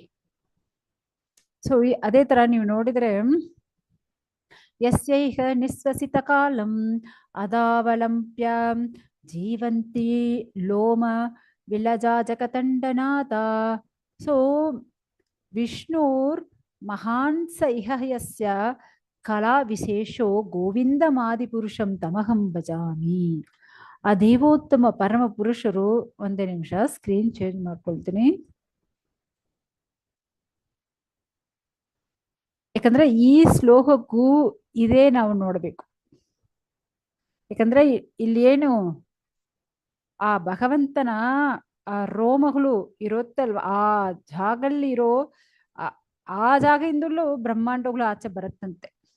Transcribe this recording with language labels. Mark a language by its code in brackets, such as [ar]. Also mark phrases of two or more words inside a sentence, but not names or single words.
[kn] ಸೊ ಅದೇ ತರ ನೀವು ನೋಡಿದ್ರೆ, [sa] ಯಸ್ಯೈಹ ನಿಸ್ವಸಿತ ಕಾಲಂ ಅದಾವಲಂಪ್ಯ ಜೀವಂತಿ ಲೋಮ ವಿಲಜಾ ಜಗತಂಡನಾಥ. ಸೊ ವಿಷ್ಣುರ್ ಮಹಾನ್ ಸ ಇಹ ಯಸ್ಯ ಕಲಾ ವಿಶೇಷೋ ಗೋವಿಂದಮಾದಿಪುರುಷಂ ತಮಹಂ ಭಜಾಮಿ. [kn] ಆ ದೇವೋತ್ತಮ ಪರಮ ಪುರುಷರು, ಒಂದೇ ನಿಮಿಷ [en] screen change [kn] ಮಾಡ್ಕೊಳ್ತೀನಿ. ಯಾಕಂದ್ರೆ ಈ ಶ್ಲೋಕಕ್ಕೂ ಇದೇ ನಾವು ನೋಡ್ಬೇಕು. ಯಾಕಂದ್ರೆ ಇಲ್ಲಿ ಏನು ಆ ಭಗವಂತನ ಆ ರೋಮಗಳು ಇರುತ್ತಲ್ವ, ಆ ಜಾಗಲ್ಲಿ ಇರೋ ಆ ಜಾಗದಿಂದಲೂ ಬ್ರಹ್ಮಾಂಡಗಳು ಆಚೆ ಬರುತ್ತಂತೆ.